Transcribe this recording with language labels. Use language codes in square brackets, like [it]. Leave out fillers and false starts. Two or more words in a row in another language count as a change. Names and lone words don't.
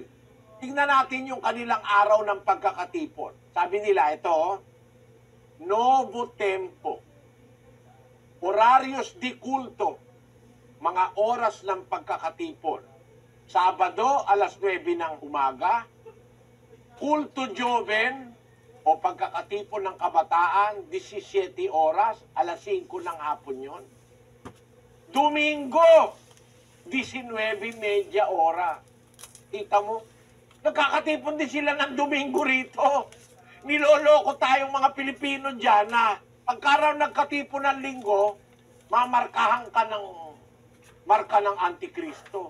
[tl] Tingnan natin yung kanilang araw ng pagkakatipon. Sabi nila, ito, Novo Tempo. [es] Horarios di culto. [tl] Mga oras ng pagkakatipon. Sabado, alas 9 ng umaga. [es] Culto Joven, [tl] o pagkakatipon ng kabataan, 17 oras, alas 5 ng hapon yon. Domingo, 19:30 oras. Kita mo? Nagkakatipon din sila ng Domingo rito. Niloloko tayong mga Pilipino dyan na pagkaraw nagkatipon ng linggo, mamarkahan ka ng marka ng Antikristo.